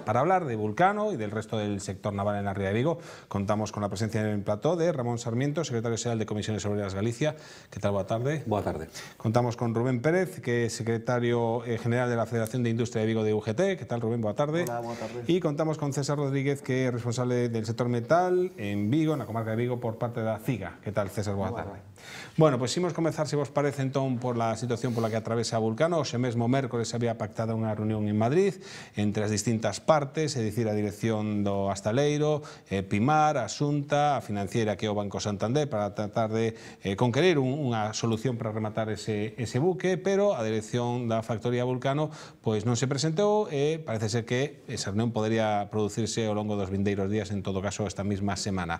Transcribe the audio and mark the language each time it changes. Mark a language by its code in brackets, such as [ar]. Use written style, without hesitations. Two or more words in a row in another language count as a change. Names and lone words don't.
[es] Para hablar de Vulcano y del resto del sector naval en la Ría de Vigo, contamos con la presencia en el plató de Ramón Sarmiento, secretario general de Comisiones Obreras Galicia. ¿Qué tal? [gl] Boa tarde. Boa tarde. [es] Contamos con Rubén Pérez, que es secretario general de la Federación de Industria de Vigo de UGT. ¿Qué tal, Rubén? [gl] Boa tarde. Hola, boa tarde. [es] Y contamos con César Rodríguez, que es responsable del sector metal en Vigo, en la comarca de Vigo, por parte da CIGA. ¿Qué tal, César? [gl] Boa tarde. Bueno, pues imos comezar, se vos parece, entón, [es] por la situación [gl] pola que atravesa Vulcano. Hoxe mesmo mércores había pactada unha reunión en Madrid entre as distintas partes, é dicir, a dirección do Astaleiro, Pimar, a Xunta, a financiera que é o Banco Santander, para tratar de conquerir unha solución para rematar ese buque, pero a dirección da factoría Vulcano pois non se presentou e parece ser que esa reunión podería producirse ao longo dos vindeiros días, en todo caso esta mesma semana.